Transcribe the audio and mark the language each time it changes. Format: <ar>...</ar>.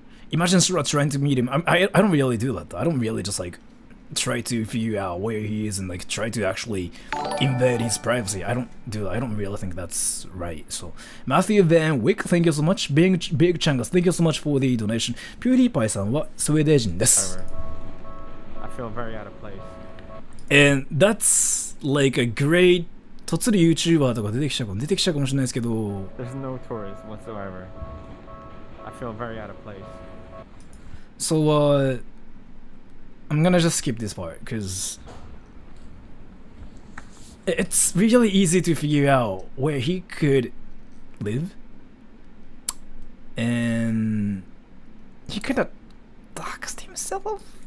<en>Imagine Sura trying to meet him. I don't really do that though. I don't really just like try to figure out where he is and like try to actually invade his privacy. I don't do that. I don't really think that's right. So Matthew Van Wick, thank you so much. Big Changas, thank you so much for the donation.</en> <ja>PewDiePie さんはスウェーデン人です。</ja> <en>I feel very out of place. And that's like a great とつり YouTuber</en> <ja>とか出てきちゃうかもしれないですけど。</ja> <en>There's no tourists whatsoever. I feel very out of place. So I'm gonna just skip this part because it's really easy to figure out where he could live, and he could have doxed himself.</en>